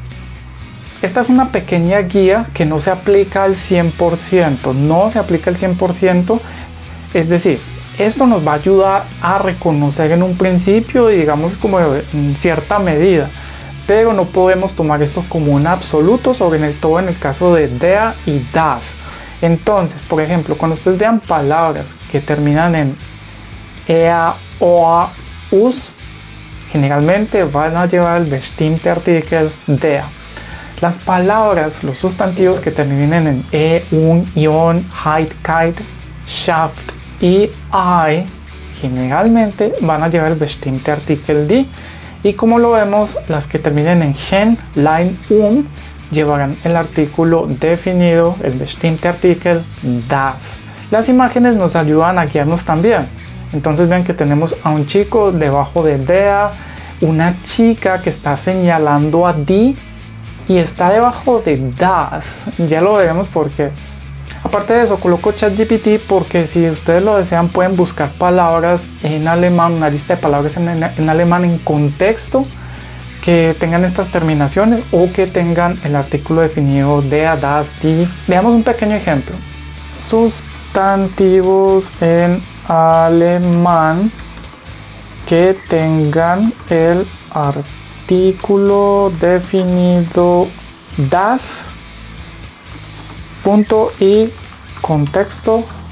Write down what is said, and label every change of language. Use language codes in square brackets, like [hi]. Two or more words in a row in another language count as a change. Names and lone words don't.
[es] Esta es una pequeña guía que no se aplica al 100%, no se aplica al 100%, es decir, esto nos va a ayudar a reconocer en un principio, digamos como en cierta medida, pero no podemos tomar esto como un absoluto, sobre todo en el caso de der y das. Entonces, por ejemplo, cuando ustedes vean palabras que terminan en ea, oa, us, generalmente van a llevar el [de] bestimmte Artikel der. [es] Las palabras, los sustantivos que terminen en e, un, ion, heit, keit, schafft y ei, generalmente van a llevar el [de] bestimmte Artikel die. [es] Y como lo vemos, las que terminen en gen, lein, llevarán el artículo definido, el [de] bestimmte Artikel das. [es] Las imágenes nos ayudan a guiarnos también. Entonces vean que tenemos a un chico debajo de der, una chica que está señalando a die y está debajo de das. Ya lo veremos porque. Aparte de eso, coloco ChatGPT porque si ustedes lo desean pueden buscar palabras en alemán, una lista de palabras en alemán en contexto que tengan estas terminaciones o que tengan el artículo definido [de] der, das, die. [es] Veamos un pequeño ejemplo. Sustantivos en alemán que tengan el artículo definido das, punto y contexto.